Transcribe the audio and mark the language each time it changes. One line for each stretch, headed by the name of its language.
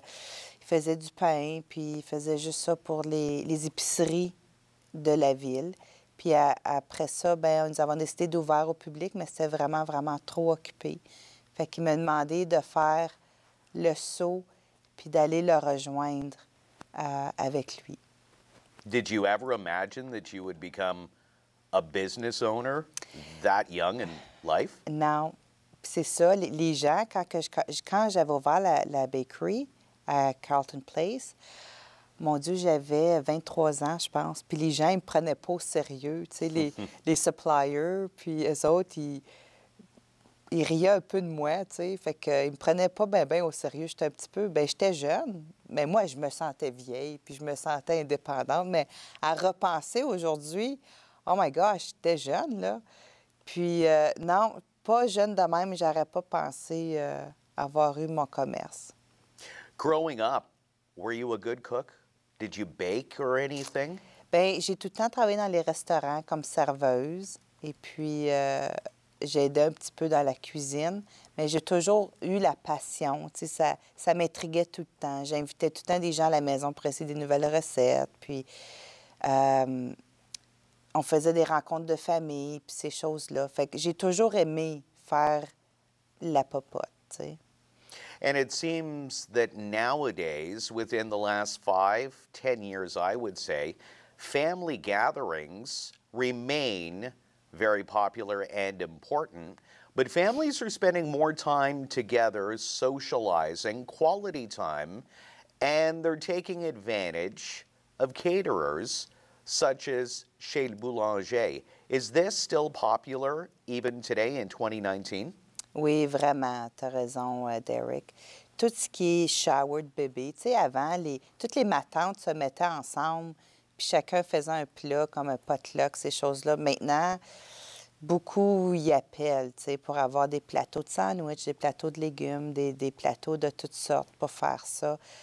French: Il faisait du pain, puis il faisait juste ça pour les épiceries de la ville. Puis après ça, bien, nous avons décidé d'ouvrir au public, mais c'était vraiment, vraiment trop occupé. Fait qu'il m'a demandé de faire le saut, puis d'aller le rejoindre avec lui.
English: Did you ever imagine that you would become a business owner that young in life?
French: Non. C'est ça, les gens, quand j'avais ouvert la bakery à Carleton Place, mon Dieu, j'avais 23 ans, je pense. Puis les gens, ils me prenaient pas au sérieux. Tu sais, les suppliers, puis eux autres, ils riaient un peu de moi, tu sais. Fait qu'ils me prenaient pas bien au sérieux. J'étais un petit peu, j'étais jeune, mais moi, je me sentais vieille, puis je me sentais indépendante. Mais à repenser aujourd'hui,
English: oh my gosh,
French: j'étais jeune, là. Puis non, pas jeune de même, j'aurais pas pensé avoir eu mon commerce.
English: Growing up, were you a good cook? Did you bake or anything?
French: Bien, j'ai tout le temps travaillé dans les restaurants comme serveuse. Et puis, j'ai aidé un petit peu dans la cuisine. Mais j'ai toujours eu la passion. Tu sais, ça m'intriguait tout le temps. J'invitais tout le temps des gens à la maison pour essayer des nouvelles recettes. Puis, on faisait des rencontres de famille, puis ces choses-là. Fait que j'ai toujours aimé faire la popote, tu sais.
English: And it seems that nowadays, within the last 5, 10 years, I would say, family gatherings remain very popular and important, but families are spending more time together, socializing, quality time, and they're taking advantage of caterers such as Chez Boulanger. Is this still popular even today in 2019?
French: Oui, vraiment, tu as raison, Derrick. Tout ce qui est shower de bébé, tu sais, avant, toutes les matantes se mettaient ensemble, puis chacun faisait un plat comme un potluck, ces choses-là. Maintenant, beaucoup y appellent, tu sais, pour avoir des plateaux de sandwich, des plateaux de légumes, des plateaux de toutes sortes pour faire ça.